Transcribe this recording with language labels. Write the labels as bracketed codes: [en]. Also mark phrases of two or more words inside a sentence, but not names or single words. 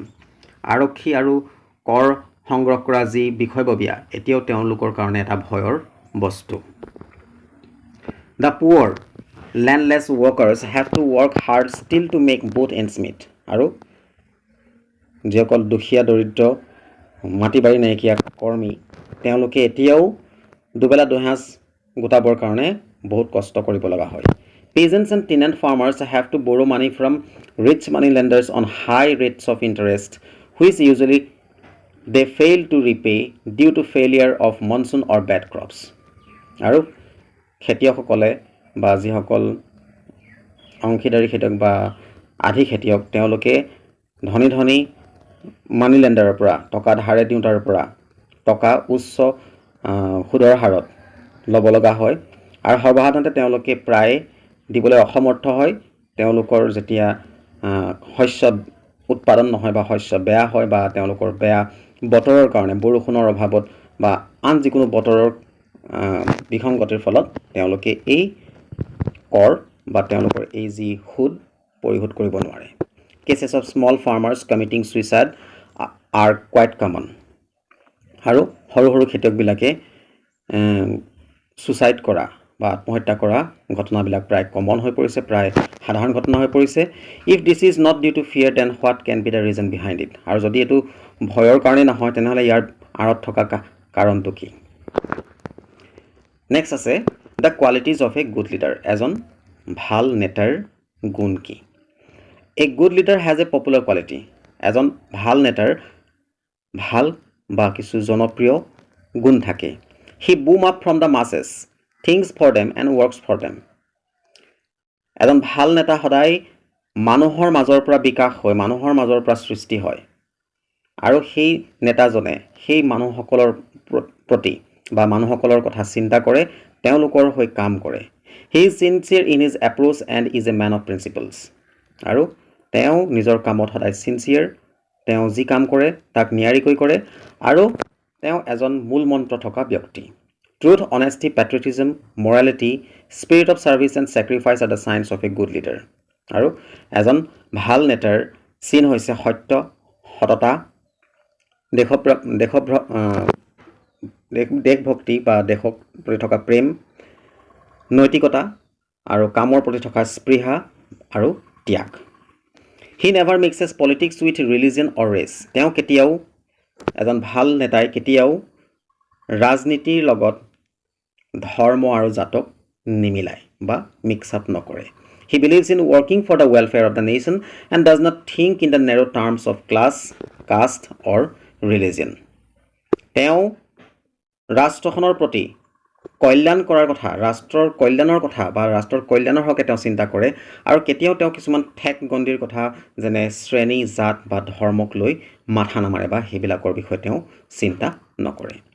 [as] আৰক্ষী আৰু কৰ সংগ্ৰহ কৰা যি বিষয়ববীয়া এতিয়াও তেওঁলোকৰ কাৰণে এটা ভয়ৰ বস্তু [en] The poor landless workers have to work hard still to make both ends meet. [as] আৰু যিসকল দুখীয়া দৰিদ্ৰ মাটি বাৰী নাইকিয়া কৰ্মী তেওঁলোকে এতিয়াও দুবেলা দুসাঁজ গোটাবৰ কাৰণে বহুত কষ্ট কৰিব লগা হয় [en] Peasants and tenant farmers have to borrow money from rich money lenders on high rates of interest which usually they fail to repay due to failure of monsoon or bad crops [as] আৰু খেতিয়কসকলে বা যিসকল অংশীদাৰী খেতিয়ক বা আধি খেতিয়ক তেওঁলোকে ধনী [en] money lenders [as] পৰা টকা ধাৰে দিওঁ তাৰ পৰা টকা উচ্চ সুদৰ হাৰত ল'ব লগা হয় আৰু সৰ্বসাধাৰণতে তেওঁলোকে প্ৰায় দিবলৈ অসমৰ্থ হয় তেওঁলোকৰ যেতিয়া শস্য উৎপাদন নহয় বা শস্য বেয়া হয় বা তেওঁলোকৰ বেয়া বতৰৰ কাৰণে বৰষুণৰ অভাৱত বা আন যিকোনো বতৰৰ বিসংগতিৰ ফলত তেওঁলোকে এই কৰ বা তেওঁলোকৰ এই যি সুদ পৰিশোধ কৰিব নোৱাৰে [en] Cases of small farmers committing suicide are quite common [as] আৰু সৰু খেতিয়কবিলাকে সুইচাইড কৰা বা আত্মহত্যা কৰা ঘটনাবিলাক প্ৰায় কমন হৈ পৰিছে প্ৰায় সাধাৰণ ঘটনা হৈ পৰিছে [en] If this is not due to fear then what can be the reason behind it [as] আৰু যদি এটো ভয়ৰ কাৰণে নহয় তেনেহলে ইয়াৰ আঁৰত থকা কাৰণটো কি [en] Next আছে the qualities of a good leader [as] এজন ভাল নেতাৰ গুণ কি [en] A good leader has a popular quality [as] এজন ভাল নেতাৰ ভাল বা কিছু জনপ্ৰিয় গুণ থাকে [en] He boom up from the masses thinks for them and works for them [as] এজন ভাল নেতা সদায় মানুহৰ মাজৰ পৰা বিকাশ হয় মানুহৰ মাজৰ পৰা সৃষ্টি হয় আৰু সেই নেতাজনে সেই মানুহসকলৰ প্ৰতি বা মানুহসকলৰ কথা চিন্তা কৰে তেওঁলোকৰ হৈ কাম কৰে [en] He is sincere in his approach and is a man of principles [as] আৰু তেওঁ নিজৰ কামত সদায় সিনসিয়াৰ তেওঁ যি কাম কৰে তাক নিয়াৰিকৈ কৰে আৰু তেওঁ এজন মূল মন্ত্ৰ থকা ব্যক্তি [en] Truth, honesty, patriotism, morality, spirit of service and sacrifice are the signs of a good leader. [as] আৰু এজন ভাল নেতাৰ চিন হৈছে সত্য, সততা, দেশভক্তি বা দেশক প্ৰতি থকা প্ৰেম, নৈতিকতা আৰু কামৰ প্ৰতি থকা স্পৃহা আৰু ত্যাগ. [en] He never mixes politics with religion or race. [as] তেওঁ কেতিয়াও এজন ভাল নেতাই কেতিয়াও ৰাজনীতিৰ লগত ধৰ্ম আৰু জাতক নিমিলাই বা [en] mix up নকৰে He believes in working for the welfare of the nation and does not think in the narrow terms of class, caste or religion. [as] তেওঁ ৰাষ্ট্ৰখনৰ প্ৰতি কল্যাণ কৰাৰ কথা ৰাষ্ট্ৰৰ কল্যাণৰ কথা বা ৰাষ্ট্ৰৰ কল্যাণৰ হকে তেওঁ চিন্তা কৰে আৰু কেতিয়াও তেওঁ কিছুমান ঠেক গণ্ডিৰ কথা যেনে শ্ৰেণী জাত বা ধৰ্মক লৈ মাথা নামাৰে বা হেবিলাকৰ বিষয়ে তেওঁ চিন্তা নকৰে